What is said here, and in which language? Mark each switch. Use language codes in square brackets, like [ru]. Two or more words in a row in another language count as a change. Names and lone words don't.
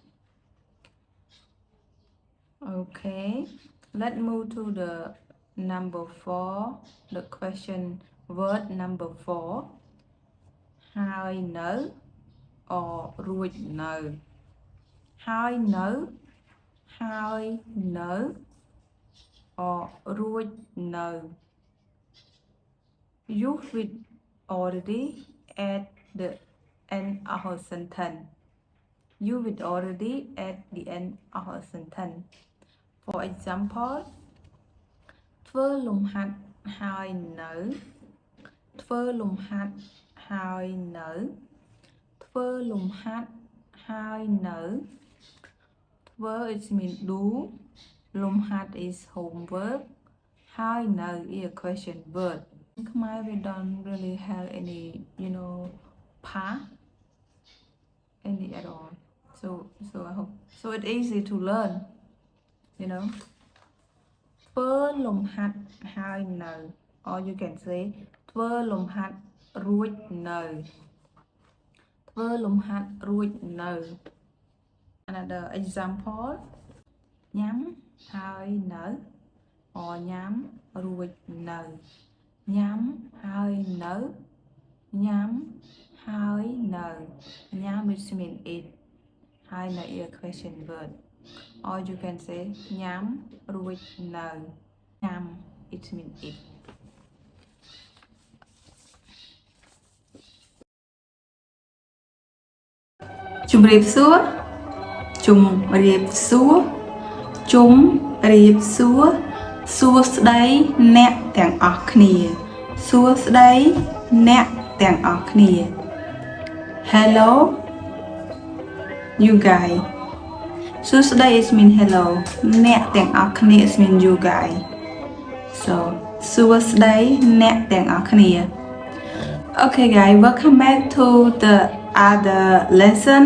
[en] Okay, let's move to the number 4, the question word number 4. [km] ហើយនៅ or រួចនៅ ហើយនៅ ហើយនៅ or រួចនៅ [en] Use with already at the end of a sentence. You with already at the end of a sentence. For example, [km] ធ្វើលំហាត់ហើយនៅ ធ្វើលំហាត់ហើយនៅ ធ្វើលំហាត់ហើយនៅ ធ្វើ [en] it means do. លំហាត់ is homework. [km] ហើយនៅ [en] is a question word. In Khmer we don't really have any, past any at all. So I hope so it's easy to learn. [km] ធ្វើលំហាត់ហើយនៅ [en] or you can say [km] ធ្វើលំហាត់រួចនៅ ធ្វើលំហាត់រួចនៅ [en] Another example [km] ញ៉ាំហើយនៅ or ញ៉ាំរួចនៅ ញ៉ាំហើយនៅ ញ៉ាំហើយនៅ ញ៉ាំ [en] which means eat. [km] ហើយនៅ [en] is a question word. Or you can say [km] ញ៉ាំរួចនៅ ញ៉ាំ [en] it means eat. [km] ជម្រាបសួរ ជម្រាបសួរ ជម្រាបសួរ សួស្តីអ្នកទាំងអស់គ្នា សួស្តីអ្នកទាំងអស់គ្នា [en] Hello you guys. សួស្តី is mean hello. [km] អ្នកទាំងអស់គ្នា [en] is mean you guys. So [km] សួស្តីអ្នកទាំងអស់គ្នា [en] Okay guys, welcome back to the other lesson.